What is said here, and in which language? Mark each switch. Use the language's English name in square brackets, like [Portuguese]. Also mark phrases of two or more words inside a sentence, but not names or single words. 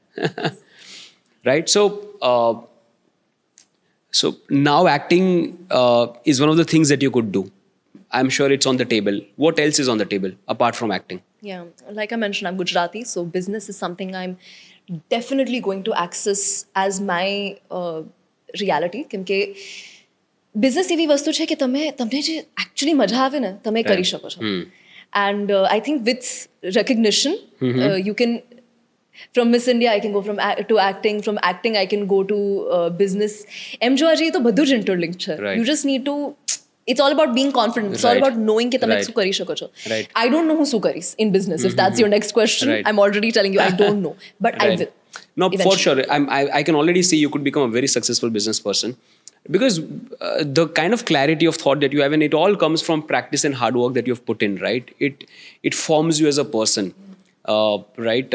[English] Right, so now acting is one of the things that you could do. I'm sure it's on the table. What else is on the table apart from acting? Yeah, like I mentioned, I'm Gujarati, so business is something I'm definitely going to access as my reality. [Gujarati] કેમકે બિઝનેસ એવી વસ્તુ છે કે તમને જે એકચ્યુઅલી મજા આવે ને તમે કરી શકો છો. [English] And I think with recognition, you can, from Miss India, I can go to acting. From acting, I can go to business. [Gujarati] એમ જોવા જઈએ તો બધું જ interlinked છે. [English] Right. You just need to, it's all about being confident. It's all Right. about knowing [Gujarati] કે તમે [English] Right. [Gujarati] શું કરી શકો છો. [English] Right. I don't know [Gujarati] હું શું કરીશ [English] in business. If that's your next question, Right. I'm already telling you I don't know. But I Right. will. No, for eventually. sure. I can already see you could become a very successful business person. Because the kind of clarity of thought that you have, and it all comes from practice and hard work that you've put in, right? It forms you as a person, right?